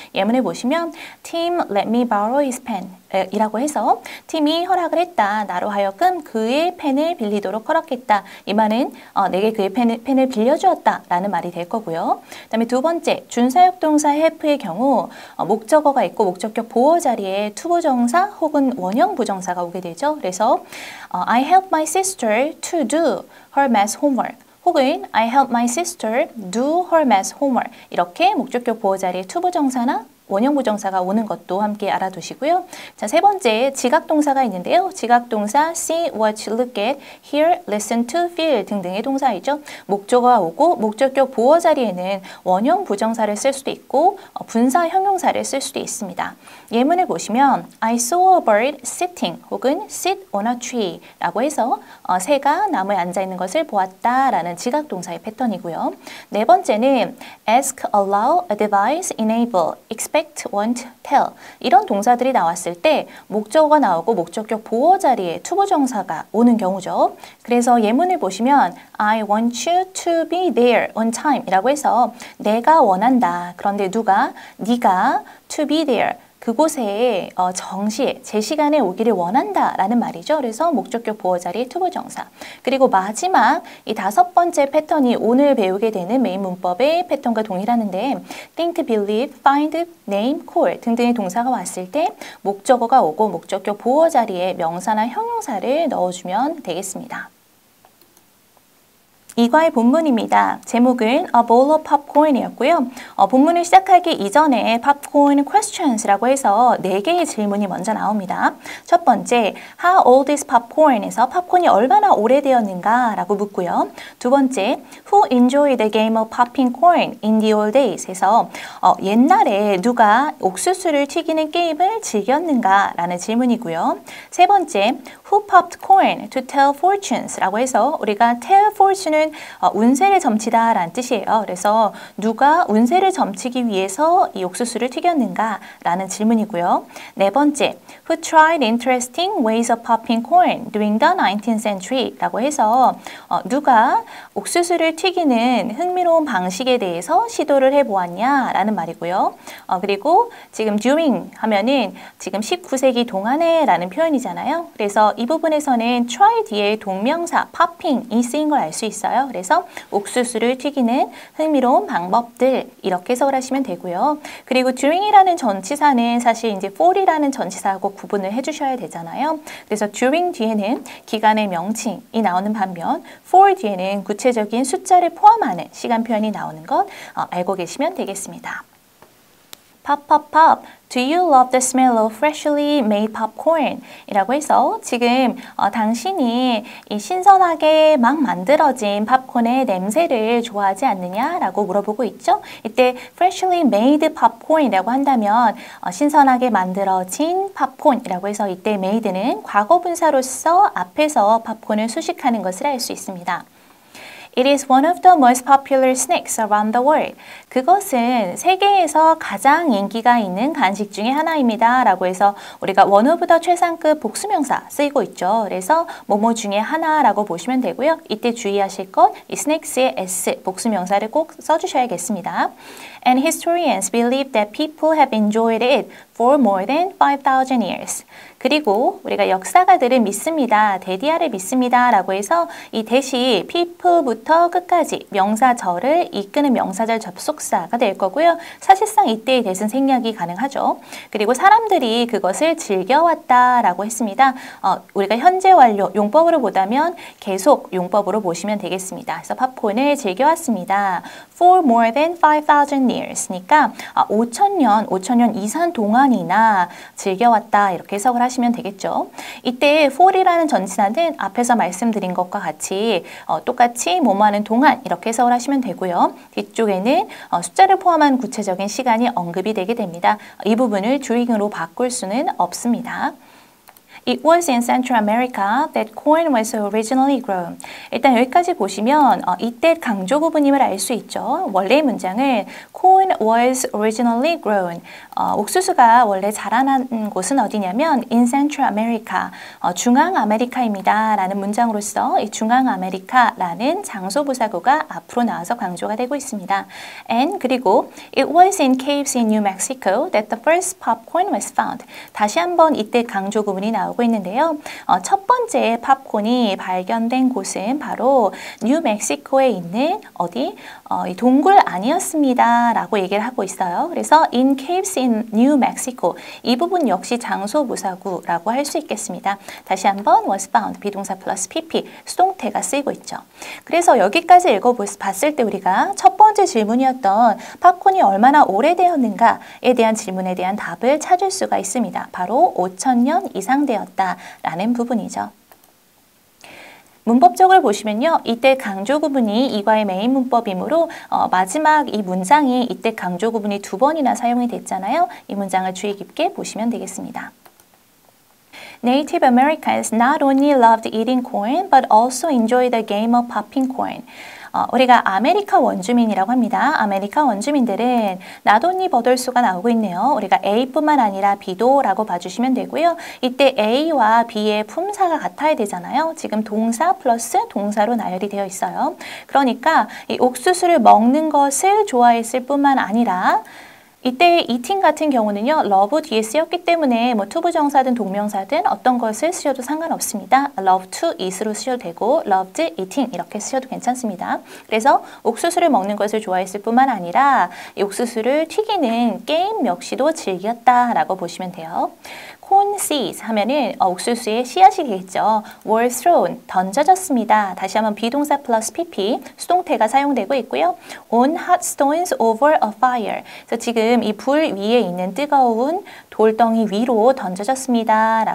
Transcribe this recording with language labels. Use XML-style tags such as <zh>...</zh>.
<ko>예문을 보시면</ko> <en>Tim let me borrow his pen</en> <ko>이라고 해서 팀이 허락을 했다. 나로 하여금 그의 펜을 빌리도록 허락했다. 이 말은 내게 그의 펜을 빌려주었다 라는 말이 될 거고요. 그 다음에 두 번째, 준사역동사 have의 경우 목적어가 있고 목적격 보어 자리에 투부정사 혹은 원형 부정사가 오게 되죠. 그래서</ko> <en>I helped my sister to do her math homework.</en> <ko>혹은</ko> <en>I helped my sister do her math homework.</en> <ko>이렇게 목적격 보어 자리에 투부정사나 원형 부정사가 오는 것도 함께 알아두시고요. 자, 세 번째 지각동사가 있는데요. 지각동사 see, watch, look at, hear, listen to, feel 등등의 동사이죠. 목적어가 오고 목적격 보어 자리에는 원형 부정사를 쓸 수도 있고 분사 형용사를 쓸 수도 있습니다. 예문을 보시면</ko> <en>I saw a bird sitting</en> <ko>혹은</ko> <en>sit on a tree</en> <ko>라고 해서 새가 나무에 앉아있는 것을 보았다 라는 지각동사의 패턴이고요. 네 번째는 ask, allow, advise, enable, expect, want, tell 이런 동사들이 나왔을 때 목적어가 나오고 목적격 보어 자리에 투부정사가 오는 경우죠. 그래서 예문을 보시면</ko> <en>I want you to be there on time</en> <ko>이라고 해서 내가 원한다. 그런데 누가? 네가</ko> <en>to be there</en> <ko>그곳에 정시에 제 시간에 오기를 원한다 라는 말이죠. 그래서 목적격 보어 자리에 투부정사. 그리고 마지막 이 다섯 번째 패턴이 오늘 배우게 되는 메인 문법의 패턴과 동일하는데 think, believe, find, name, call 등등의 동사가 왔을 때 목적어가 오고 목적격 보어 자리에 명사나 형용사를 넣어주면 되겠습니다. 이과의 본문입니다. 제목은</ko> <en>A Bowl of Popcorn</en> <ko>이었고요. 본문을 시작하기 이전에 Popcorn Questions라고 해서 4개의 질문이 먼저 나옵니다. 첫 번째,</ko> <en>How old is popcorn</en> <ko>에서 팝콘이 얼마나 오래되었는가 라고 묻고요. 두 번째,</ko> <en>Who enjoyed the game of popping corn in the old days?</en> <ko>해서 옛날에 누가 옥수수를 튀기는 게임을 즐겼는가 라는 질문이고요. 세 번째,</ko> <en>Who popped corn to tell fortunes?</en> <ko>라고 해서 우리가</ko> <en>tell fortune</en> <ko>은 운세를 점치다 라는 뜻이에요. 그래서 누가 운세를 점치기 위해서 이 옥수수를 튀겼는가 라는 질문이고요. 네 번째,</ko> <en>Who tried interesting ways of popping corn during the 19th century?</en> <ko>라고 해서 누가 옥수수를 튀기는 흥미로운 방식에 대해서 시도를 해보았냐 라는 말이고요. 그리고 지금 during 하면은 지금 19세기 동안에 라는 표현이잖아요. 그래서 이 부분에서는 try 뒤에 동명사 popping이 쓰인 걸 알 수 있어요. 그래서 옥수수를 튀기는 흥미로운 방법들 이렇게 해석을 하시면 되고요. 그리고 during이라는 전치사는 사실 이제 for이라는 전치사하고 구분을 해주셔야 되잖아요. 그래서 during 뒤에는 기간의 명칭이 나오는 반면 for 뒤에는 구체적인 숫자를 포함하는 시간 표현이 나오는 것 알고 계시면 되겠습니다.</ko> <en>Pop, pop, pop. Do you love the smell of freshly made popcorn?</en> <ko>이라고 해서 지금 당신이 이 신선하게 막 만들어진 팝콘의 냄새를 좋아하지 않느냐라고 물어보고 있죠. 이때</ko> <en>freshly made popcorn</en> <ko>이라고 한다면 신선하게 만들어진 팝콘이라고 해서 이때 made는 과거분사로서 앞에서 팝콘을 수식하는 것을 알 수 있습니다.</ko> <en>It is one of the most popular snacks around the world.</en> <ko>그것은 세계에서 가장 인기가 있는 간식 중에 하나입니다. 라고 해서 우리가</ko> <en>one of the</en> <ko>최상급 복수명사 쓰이고 있죠. 그래서 뭐뭐 중에 하나라고 보시면 되고요. 이때 주의하실 것, 이 snacks의 s, 복수명사를 꼭 써주셔야겠습니다.</ko> <en>And historians believe that people have enjoyed it for more than 5,000 years.</en> <ko>그리고 우리가 역사가들은 믿습니다. 대디아를 믿습니다. 라고 해서 이 대시 people부터 끝까지 명사절을 이끄는 명사절 접속사가 될 거고요. 사실상 이때의 대신 생략이 가능하죠. 그리고 사람들이 그것을 즐겨왔다 라고 했습니다. 우리가 현재 완료 용법으로 보다면 계속 용법으로 보시면 되겠습니다. 그래서 팝콘을 즐겨왔습니다.</ko> <en>For more than 5,000 years</en> <ko>니까 5,000년 이상 동안 동안이나 즐겨왔다 이렇게 해석을 하시면 되겠죠. 이때 for이라는 전치사는 앞에서 말씀드린 것과 같이 똑같이 뭐뭐하는 동안 이렇게 해석을 하시면 되고요. 뒤쪽에는 숫자를 포함한 구체적인 시간이 언급이 되게 됩니다. 이 부분을 during으로 바꿀 수는 없습니다.</ko> <en>It was in Central America that corn was originally grown.</en> <ko>일단 여기까지 보시면 이때 강조 부분임을 알 수 있죠. 원래의 문장은</ko> <en>corn was originally grown.</en> <ko>옥수수가 원래 자라난 곳은 어디냐면</ko> <en>in Central America,</en> <ko>중앙 아메리카입니다. 라는 문장으로서 이 중앙 아메리카라는 장소 부사구가 앞으로 나와서 강조가 되고 있습니다.</ko> <en>And</en> <ko>그리고</ko> <en>it was in caves in New Mexico that the first popcorn was found.</en> <ko>다시 한번 이때 강조 부분이 나오고 있는데요. 첫 번째 팝콘이 발견된 곳은 바로 뉴멕시코에 있는 어디? 이 동굴 아니었습니다. 라고 얘기를 하고 있어요. 그래서</ko> <en>in caves in New Mexico</en> <ko>이 부분 역시 장소 부사구라고 할 수 있겠습니다. 다시 한번 was found 비동사 플러스 pp 수동태가 쓰이고 있죠. 그래서 여기까지 읽어봤을 때 우리가 첫 번째 질문이었던 팝콘이 얼마나 오래되었는가에 대한 질문에 대한 답을 찾을 수가 있습니다. 바로 5,000년 이상 되었다 라는 부분이죠. 문법적으로 보시면요. 이때 강조 구문이 이과의 메인 문법이므로 마지막 이 문장이 이때 강조 구문이 2번이나 사용이 됐잖아요. 이 문장을 주의 깊게 보시면 되겠습니다.</ko> <en>Native Americans not only loved eating corn but also enjoyed the game of popping corn.</en> <ko>우리가 아메리카 원주민이라고 합니다. 아메리카 원주민들은</ko> <en>not only</en> <ko>버덜수가 나오고 있네요. 우리가 A뿐만 아니라 B도 라고 봐주시면 되고요. 이때 A와 B의 품사가 같아야 되잖아요. 지금 동사 플러스 동사로 나열이 되어 있어요. 그러니까 이 옥수수를 먹는 것을 좋아했을 뿐만 아니라 이때 eating 같은 경우는요. love 뒤에 쓰였기 때문에 뭐 투부정사든 동명사든 어떤 것을 쓰셔도 상관없습니다.</ko> <en>love to eat</en> <ko>으로 쓰셔도 되고</ko> <en>loved eating</en> <ko>이렇게 쓰셔도 괜찮습니다. 그래서 옥수수를 먹는 것을 좋아했을 뿐만 아니라 이 옥수수를 튀기는 게임 역시도 즐겼다라고 보시면 돼요.</ko> <en>corn seeds</en> <ko>하면은 옥수수의 씨앗이 되겠죠.</ko> <en>were thrown,</en> <ko>던져졌습니다. 다시 한번 비동사 플러스 pp, 수동태가 사용되고 있고요.</ko> <en>on hot stones over a fire.</en> <ko>그래서 지금 이 불 위에 있는 뜨거운 돌덩이 위로 던져졌습니다.</ko>